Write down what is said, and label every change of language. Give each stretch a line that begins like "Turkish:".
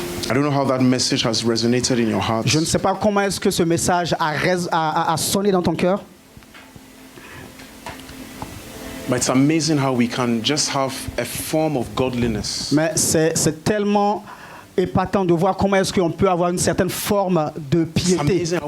English: I don't know how that message has resonated in your heart.
French: Je ne sais pas comment est-ce que ce message a sonné dans ton cœur.
English: But it's amazing how we can just have a form of godliness.
French: Mais c'est tellement épatant de voir comment est-ce qu'on peut avoir une certaine forme de piété.